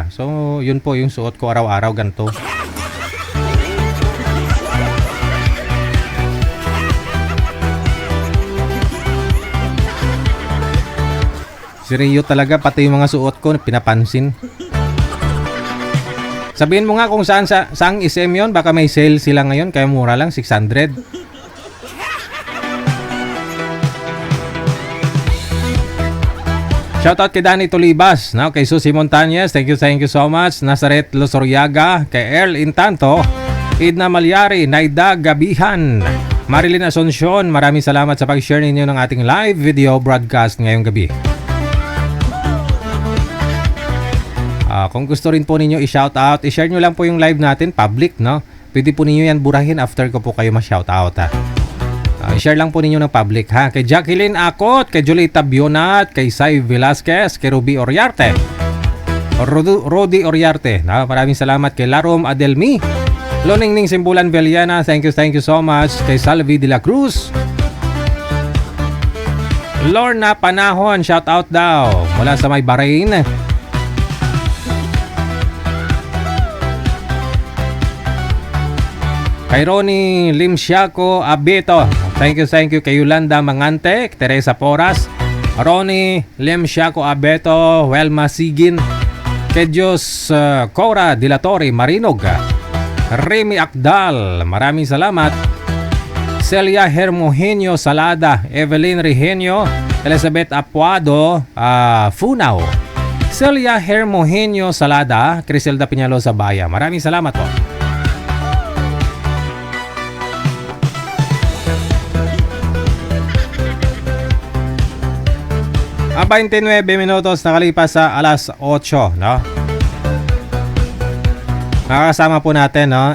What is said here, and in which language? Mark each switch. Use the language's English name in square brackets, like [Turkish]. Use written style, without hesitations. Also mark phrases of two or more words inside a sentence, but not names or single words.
[Filipino] So, yun po yung suot ko araw-araw ganito. Seryo talaga, pati yung mga suot ko pinapansin. Sabihin mo nga kung saang SM yun, baka may sale sila ngayon, kaya mura lang, 600. Shoutout kay Danny Tolibas, no? Kay Susie Montañez, [English] thank you so much. [Filipino] Nazaret Losoryaga, kay Earl Intanto, Idna Malyari, Naida Gabihan, Marilyn Asuncion, maraming salamat sa pag-share ninyo ng ating [English] live video broadcast [Filipino] ngayong gabi. Kung gusto rin po ninyo i-shoutout, i-share nyo lang po yung live natin, public, no? Pwede po ninyo yan burahin after ko po kayo ma-shoutout, ha? I-share lang po ninyo ng public, ha? Kay Jacqueline Acot, kay Julita Bionat, kay Sai Velasquez, kay Ruby Oriarte, Rodi Oriarte, na maraming salamat kay Larom Adelmi, Loningning Simbulan Veliana, [English] thank you so much. [Filipino] Kay Salvi de la Cruz, Lorna Panahon, shoutout daw mula sa may Bahrain. Kay Ronnie Limsiaco Abeto, [English] thank you [Filipino] kay Yolanda Mangante, Teresa Poras, Ronnie Limsiaco Abeto, Welma Sigin, kay Diyos Cora Dilatori Marinog, Remy Akdal, maraming salamat. Celia Hermogenio Salada, Evelyn Regenio, Elizabeth Apuado, Funao, Celia Hermogenio Salada, Criselda Piñalosa Baya, maraming salamat po. 29 minutos nakalipas sa alas 8, no? Nakakasama po natin, no?